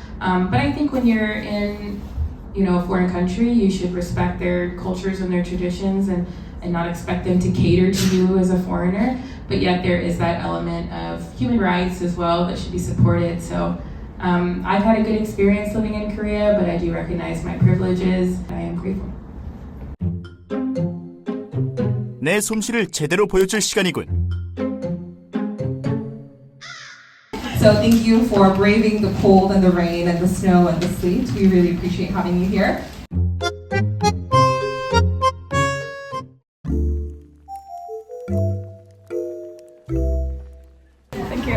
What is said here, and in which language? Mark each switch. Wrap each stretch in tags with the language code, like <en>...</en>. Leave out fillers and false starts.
<en>But I think when you're in, you know, a foreign country, you should respect their cultures and their traditions and not expect them to cater to you as a foreigner. But yet there is that element of human rights as well that should be supported. So I've had a good experience living in Korea, but I do recognize my privileges. I am grateful.</en> <ko>내 솜씨를 제대로 보여줄 시간이군.</ko> <en>So thank you for braving the cold and the rain and the snow and the sleet. We really appreciate having you here. Thank you.</en>